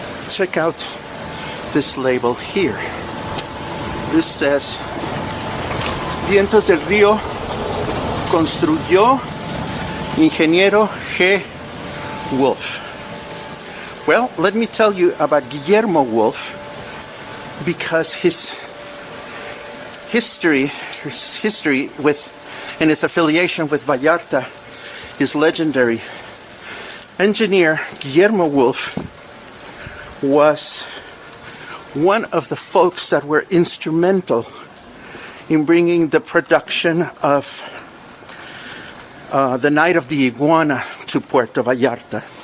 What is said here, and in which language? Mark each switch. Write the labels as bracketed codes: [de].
[en] Check out this label here. This says, [es] Vientos del Río construyó Ingeniero G. [en] Wolf. Well, let me tell you about Guillermo Wolf, because his history with and his affiliation with Vallarta is legendary. Engineer Guillermo Wolf was one of the folks that were instrumental in bringing the production of the Night of the Iguana to Puerto Vallarta.